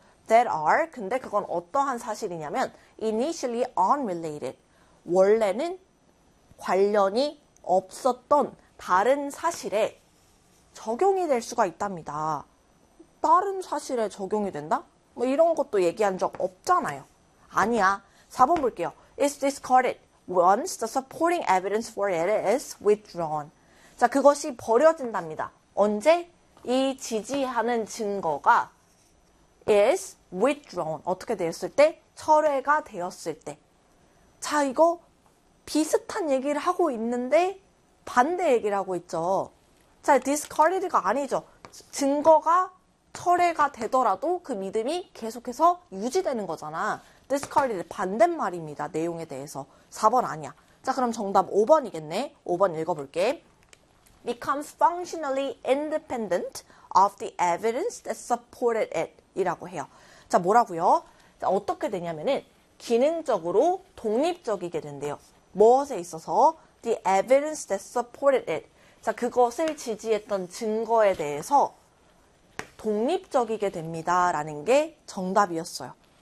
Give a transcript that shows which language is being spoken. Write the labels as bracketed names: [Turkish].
[English] That are, [Korean] 근데 그건 어떠한 사실이냐면, [English] initially unrelated. [Korean] 원래는 관련이 없었던 다른 사실에 적용이 될 수가 있답니다. 다른 사실에 적용이 된다? 뭐 이런 것도 얘기한 적 없잖아요. 아니야. 4번 볼게요. [English] It's discarded once the supporting evidence for it is withdrawn. [Korean] 자, 그것이 버려진답니다. 언제? 이 지지하는 증거가 [English] is withdrawn. [Korean] 어떻게 되었을 때? 철회가 되었을 때. 자, 이거 비슷한 얘기를 하고 있는데 반대 얘기를 하고 있죠. 자, discarded가 아니죠. 증거가 철회가 되더라도 그 믿음이 계속해서 유지되는 거잖아. discarded 반대말입니다. 내용에 대해서. 4번 아니야. 자, 그럼 정답 5번이겠네. 5번 읽어볼게. [English] becomes functionally independent of the evidence that supported it. [Korean] 이라고 해요. 자, 뭐라고요? 자, 어떻게 되냐면은 기능적으로 독립적이게 된대요. 무엇에 있어서? [English] The evidence that supported it. [Korean] 자, 그것을 지지했던 증거에 대해서 독립적이게 됩니다라는 게 정답이었어요.